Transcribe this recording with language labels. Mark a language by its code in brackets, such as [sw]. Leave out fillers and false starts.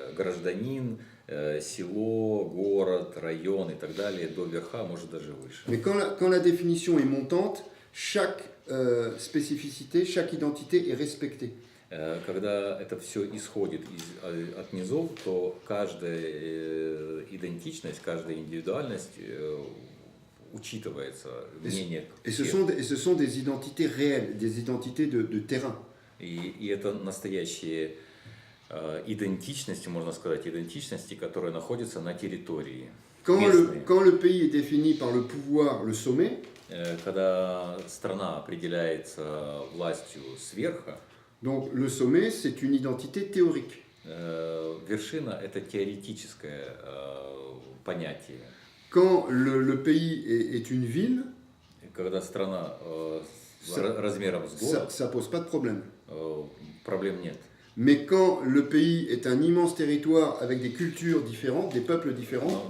[ru] Гражданин, село, город, район и так далее, до верха, может даже выше. [fr] Mais quand la définition est montante, chaque spécificité, chaque identité est respectée. [ru] Когда это все исходит от низов, то каждая идентичность, каждая индивидуальность учитывается, мнение [fr] Et ce [ru] всех. [fr] sont des identités réelles, des identités de terrain. [ru] И это настоящие идентичности, можно сказать, идентичности, которые находятся на территории. Местные. [fr] Quand le pays est défini par le pouvoir, le sommet, [ru] Когда страна определяется властью сверха, [fr] donc le sommet, c'est une identité théorique. [ru] вершина – это теоретическое понятие. [fr] Quand le pays est une ville, [ru] Когда страна [fr] Ça- [ru] размером с город, [fr] ça pose pas de problème. [ru] проблем нет. [fr] Mais quand le pays est un immense territoire avec des cultures différentes, des peuples différents,